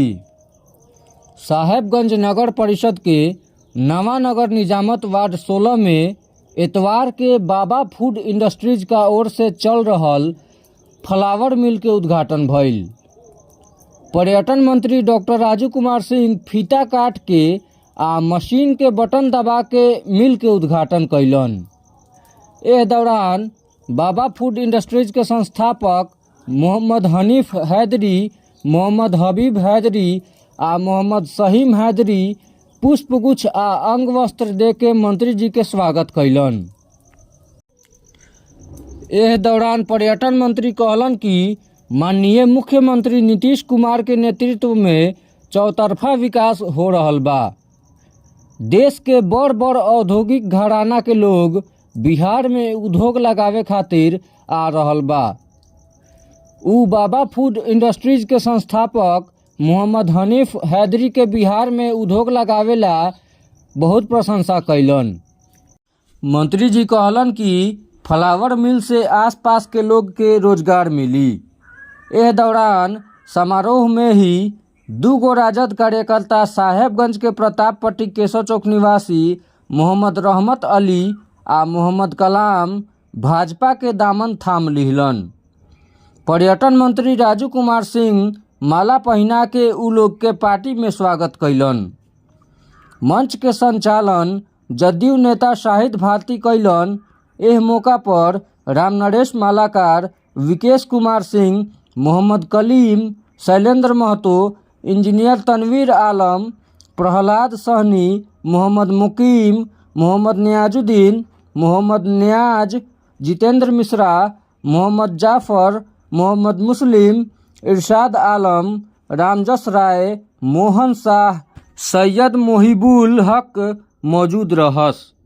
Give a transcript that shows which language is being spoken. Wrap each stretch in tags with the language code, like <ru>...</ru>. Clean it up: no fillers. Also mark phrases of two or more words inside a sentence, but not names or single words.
<bho>साहेबगंज नगर परिषद के नवानगर निजामत वार्ड 16 में इतवार के बाबा फूड इंडस्ट्रीज का ओर से चल रहल</bho> <en>flour mill</en> <bho>के उद्घाटन भइल। पर्यटन मंत्री डॉक्टर राजू कुमार सिंह फीता काट के आ मशीन के बटन दबा के मिल के उद्घाटन कैलन। एह दौरान बाबा फूड इंडस्ट्रीज के संस्थापक मोहम्मद हनीफ हैदरी, मोहम्मद हबीब हैदरी आ मोहम्मद सहीम हैदरी पुष्पगुच्छ आ अंग वस्त्र दे के मंत्री जी के स्वागत कैलन। एह दौरान पर्यटन मंत्री कहलन कि माननीय मुख्यमंत्री नीतीश कुमार के नेतृत्व में चौतरफा विकास हो रहल बा। देश के बड़ बड़ औद्योगिक घराना के लोग बिहार में उद्योग लगावे खातिर आ रहल बा। उ बाबा फूड इंडस्ट्रीज के संस्थापक मोहम्मद हनीफ हैदरी के बिहार में उद्योग लगावेला बहुत प्रशंसा कैलन। मंत्री जी कहलन कि</bho> <en>flour mill</en> <bho>से आसपास के लोग के रोजगार मिली। एह दौरान समारोह में ही दूगो राजद कार्यकर्ता साहेबगंज के प्रतापपट्टी केशव चौक निवासी मोहम्मद रहमत अली आ मोहम्मद कलाम भाजपा के दामन थाम लिहलन। पर्यटन मंत्री राजू कुमार सिंह माला पहिना के उ लोग के पार्टी में स्वागत कैलन। मंच के संचालन जदयू नेता शाहिद भारती कैलन। एह मौका पर रामनरेश मालाकार, विकेश कुमार सिंह, मोहम्मद कलीम, शैलेंद्र महतो, इंजीनियर तनवीर आलम, प्रहलाद सहनी, मोहम्मद मुकीम, मोहम्मद नियाजुद्दीन, मोहम्मद नियाज, जितेंद्र मिश्रा, मोहम्मद जाफर, मोहम्मद मुस्लिम, इरशाद आलम, रामजस राय, मोहन शाह, सैयद मोहिबुल हक मौजूद रहस।</bho>